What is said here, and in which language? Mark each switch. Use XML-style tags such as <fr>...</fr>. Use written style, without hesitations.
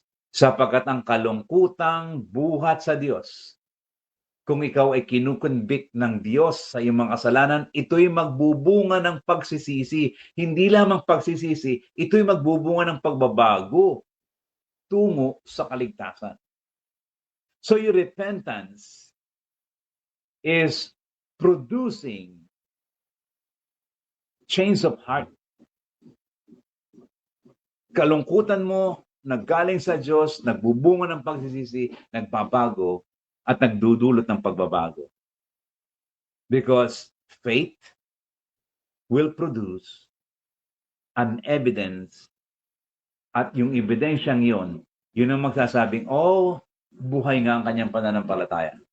<tl>Sapagkat ang kalungkutang buhat sa Diyos, kung ikaw ay kinukonvict ng Diyos sa iyong mga kasalanan, ito'y magbubunga ng pagsisisi. Hindi lamang pagsisisi, ito'y magbubunga ng pagbabago tungo sa kaligtasan.</tl> <en>So your repentance is producing change of heart.</en> <tl>Kalungkutan mo, naggaling sa Diyos, nagbubunga ng pagsisisi, nagbabago, at nagdudulot ng pagbabago.</tl> <en>Because faith will produce an evidence,</en> <tl>at yung ebidensyang yun ang magsasabing, buhay nga ang kanyang pananampalataya.</tl>